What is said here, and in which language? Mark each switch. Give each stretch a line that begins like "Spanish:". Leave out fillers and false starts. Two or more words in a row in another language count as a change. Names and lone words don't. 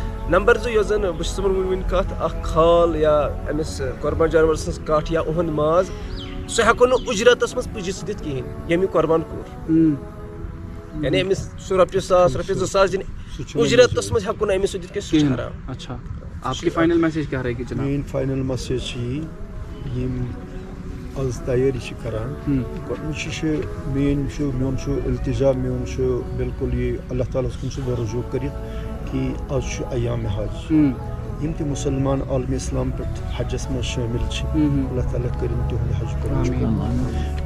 Kashmiri: نمبر 2 یۄس زن بہٕ چھُس تِمن وٕنۍ کتھ اکھ کھال یا أمِس قۄربان جانور سٕنٛز کٹھ یا اُہُنٛد ماز سُہ ہٮ۪کو نہٕ اُجرتس منٛز پٕجِس دِتھ کِہیٖنۍ ییٚمہِ قۄربان کوٚر یعنی أمِس سُہ رۄپیہِ 1000 رۄپیہِ 2000 دِنۍ اجرتس منٛز ہٮ۪کو نہٕ أمِس سُہ دِتھ کینٛہہ سُہ چھُ حرام.
Urdu: اچھا آپ کی فائنل میسج کیا رہے گی جناب؟
Kashmiri: میٲنۍ فاینل مسیج چھِ یی یِم آز تیٲری چھِ کران گۄڈنِچ چھِ میون چھُ التجا میون چھُ بالکل یہِ اللہ تعالیٰ ہس کُن چھُس بہٕ رجوع کٔرِتھ کہِ آز چھُ ایام حج یِم تہِ مُسلمان عالمِ اسلام پٮ۪ٹھ حجس منٛز شٲمِل چھِ اللہ تعالیٰ کٔرِنۍ تِہُنٛد حج قبوٗل.